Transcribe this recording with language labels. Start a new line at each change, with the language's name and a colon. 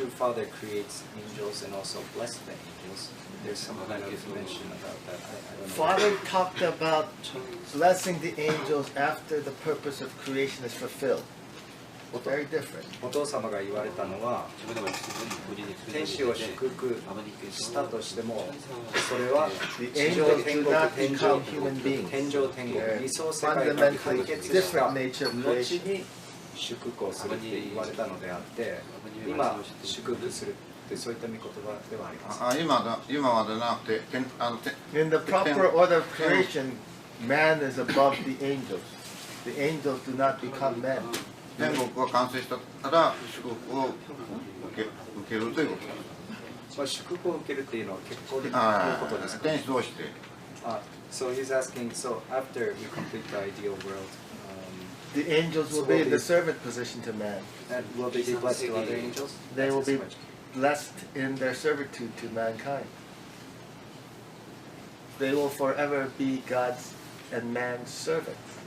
English: True father creates angels and also bless the angels. There's some kind of mention about that. I don't know. Father talked about blessing the angels after the purpose of creation is fulfilled. Very different.
Japanese: お父様が言われたのは天使を祝福したとしてもそれは地上天国天上天国理想世界が解決した後に祝福をするって言われたのであって今祝福するってそういった御言葉ではあります。今までなくて
English: In the proper order of creation, man is above the angels. The angels do not become men.
Japanese: 天国が完成したら祝福を受けるということです。まあ、祝福を受けるっていうのは結婚のことですか？天使同士で。
English: So he's asking, so after we complete the ideal world, The angels will be in the servant position to man. and will they be blessed to other angels? They will be blessed in their servitude to mankind. They will forever be God's and man's servants.